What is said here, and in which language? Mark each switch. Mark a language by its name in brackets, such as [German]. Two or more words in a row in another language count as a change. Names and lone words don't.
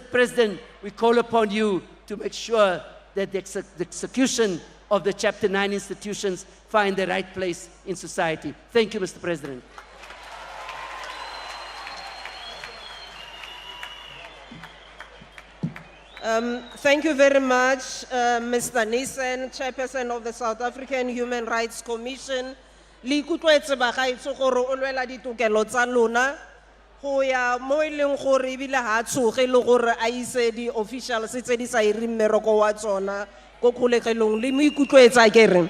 [English] President, we call upon you to make sure that the execution of the Chapter 9 institutions find the right place in society. Thank you, Mr. President. Thank you very much, Mr. Nissen, Chairperson of the South African Human Rights Commission. [Tswana] Le ikutlwetse bagaetsho gore o lwela ditokelo tsa lona go ya mo e leng gore ebile ha tshoge le gore a ise di officials tse di sa iri mmereko wa tsona go kgolegelong le mo ikutlwetsa kere.